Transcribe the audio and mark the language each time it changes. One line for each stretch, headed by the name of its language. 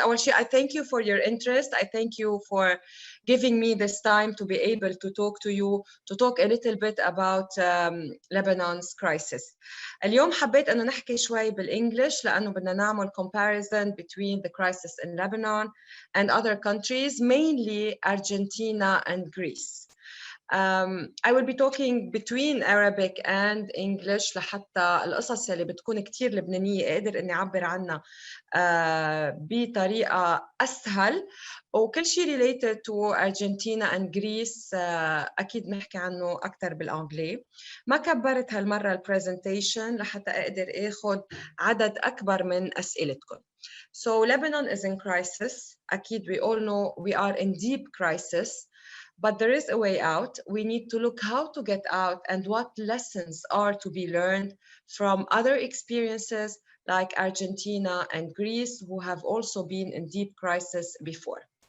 English: Actually, I thank you for your interest. I thank you for giving me this time to be able to talk to you, to talk a little bit about Lebanon's crisis.
Arabic: اليوم حبيت أنه نحكي شوي بالإنجليش لأنه بدنا نعمل
English: comparison between the crisis in Lebanon and other countries, mainly Argentina and Greece. I will be talking between Arabic and English
Arabic: لحتى القصص اللي بتكون كتير لبنانية أقدر إني أعبر عنها بطريقة أسهل، وكل شيء
English: related to Argentina and Greece
Arabic: أكيد نحكي عنه أكتر بالأنجلي. ما كبرت هالمرة البرزنتيشن لحتى أقدر أخذ عدد أكبر من أسئلتكم.
English: So Lebanon is in crisis.
Arabic: أكيد
English: we all know we are in deep crisis. But there is a way out. We need to look how to get out and what lessons are to be learned from other experiences like Argentina and Greece, who have also been in deep crisis before.